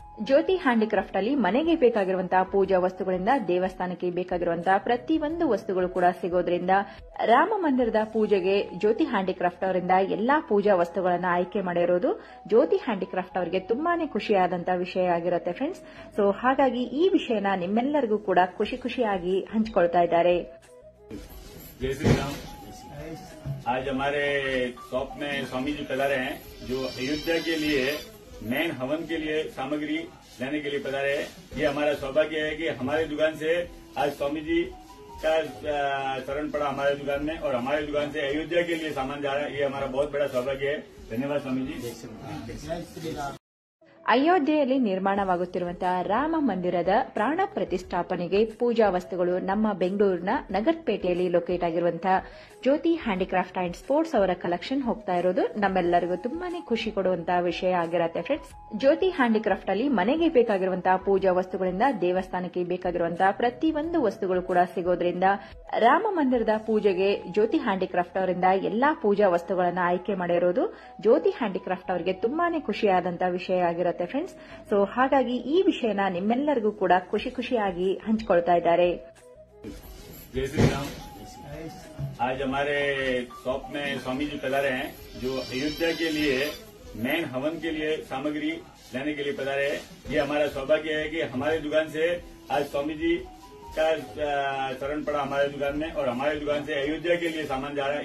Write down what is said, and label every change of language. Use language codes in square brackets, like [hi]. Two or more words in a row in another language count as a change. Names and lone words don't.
[kn] ಜ್ಯೋತಿ ಹ್ಯಾಂಡಿಕ್ರಾಫ್ಟ್ ಅಲ್ಲಿ ಮನೆಗೆ ಬೇಕಾಗಿರುವಂತಹ ಪೂಜಾ ವಸ್ತುಗಳಿಂದ ದೇವಸ್ಥಾನಕ್ಕೆ ಬೇಕಾಗಿರುವಂತಹ ಪ್ರತಿಯೊಂದು ವಸ್ತುಗಳು ಕೂಡ ಸಿಗೋದ್ರಿಂದ ರಾಮ ಮಂದಿರದ ಪೂಜೆಗೆ ಜ್ಯೋತಿ ಹ್ಯಾಂಡಿಕ್ರಾಫ್ಟ್ ಅವರಿಂದ ಎಲ್ಲಾ ಪೂಜಾ ವಸ್ತುಗಳನ್ನು ಆಯ್ಕೆ ಮಾಡಿರೋದು ಜ್ಯೋತಿ ಹ್ಯಾಂಡಿಕ್ರಾಫ್ಟ್ ಅವರಿಗೆ ತುಂಬಾನೇ ಖುಷಿಯಾದಂತಹ ವಿಷಯ ಆಗಿರುತ್ತೆ ಫ್ರೆಂಡ್ಸ್. ಸೊ ಹಾಗಾಗಿ ಈ ವಿಷಯನ ನಿಮ್ಮೆಲ್ಲರಿಗೂ ಕೂಡ ಖುಷಿಯಾಗಿ ಹಂಚಿಕೊಳ್ತಾ ಇದ್ದಾರೆ. [hi] जय श्री राम। आज हमारे शॉप में स्वामी जी पधारे हैं जो अयोध्या के लिए मेन हवन के लिए सामग्री लेने के लिए पधारे हैं। ये हमारा सौभाग्य है कि हमारी दुकान से आज स्वामी जी का शरण पड़ा हमारे दुकान में और हमारे दुकान से अयोध्या के लिए सामान जा रहा है। ये हमारा बहुत बड़ा सौभाग्य है। धन्यवाद स्वामी जी। जय श्री राम। [kn] ಅಯೋಧ್ಯೆಯಲ್ಲಿ ನಿರ್ಮಾಣವಾಗುತ್ತಿರುವಂತಹ ರಾಮ ಮಂದಿರದ ಪ್ರಾಣ ಪ್ರತಿಷ್ಠಾಪನೆಗೆ ಪೂಜಾ ವಸ್ತುಗಳು ನಮ್ಮ ಬೆಂಗಳೂರಿನ ನಗರಪೇಟೆಯಲ್ಲಿ ಲೊಕೇಟ್ ಆಗಿರುವಂತಹ ಜ್ಯೋತಿ ಹ್ಯಾಂಡಿಕ್ರಾಫ್ಟ್ ಅಂಡ್ ಸ್ಪೋರ್ಟ್ಸ್ ಅವರ ಕಲೆಕ್ಷನ್ ಹೋಗ್ತಾ ಇರೋದು ನಮ್ಮೆಲ್ಲರಿಗೂ ತುಂಬಾನೇ ಖುಷಿ ಕೊಡುವಂತಹ ವಿಷಯ ಆಗಿರುತ್ತೆ ಫ್ರೆಂಡ್ಸ್. ಜ್ಯೋತಿ ಹ್ಯಾಂಡಿಕ್ರಾಫ್ಟ್ ಅಲ್ಲಿ ಮನೆಗೆ ಬೇಕಾಗಿರುವಂತಹ ಪೂಜಾ ವಸ್ತುಗಳಿಂದ ದೇವಸ್ಥಾನಕ್ಕೆ ಬೇಕಾಗಿರುವಂತಹ ಪ್ರತಿಯೊಂದು ವಸ್ತುಗಳು ಕೂಡ ಸಿಗೋದ್ರಿಂದ ರಾಮ ಮಂದಿರದ ಪೂಜೆಗೆ ಜ್ಯೋತಿ ಹ್ಯಾಂಡಿಕ್ರಾಫ್ಟ್ ಅವರಿಂದ ಎಲ್ಲಾ ಪೂಜಾ ವಸ್ತುಗಳನ್ನು ಆಯ್ಕೆ ಮಾಡಿರೋದು ಜ್ಯೋತಿ ಹ್ಯಾಂಡಿಕ್ರಾಫ್ಟ್ ಅವರಿಗೆ ತುಂಬಾನೇ ಖುಷಿಯಾದಂತಹ ವಿಷಯ ಆಗಿರುತ್ತೆ ಫ್ರೆಂಡ್ಸ್. ಸೊ ಹಾಗಾಗಿ ಈ ವಿಷಯನ ನಿಮ್ಮೆಲ್ಲರಿಗೂ ಕೂಡ ಖುಷಿಯಾಗಿ ಹಂಚಿಕೊಳ್ತಾ ಇದ್ದಾರೆ. [hi] जय श्री राम। आज हमारे शॉप में स्वामी जी पधारे हैं जो अयोध्या के लिए मेन हवन के लिए सामग्री लेने के लिए पधारे हैं। ये हमारा सौभाग्य है कि हमारी दुकान से आज स्वामी जी का शरण पड़ा हमारे दुकान में और हमारे दुकान से अयोध्या के लिए सामान जा रहा है।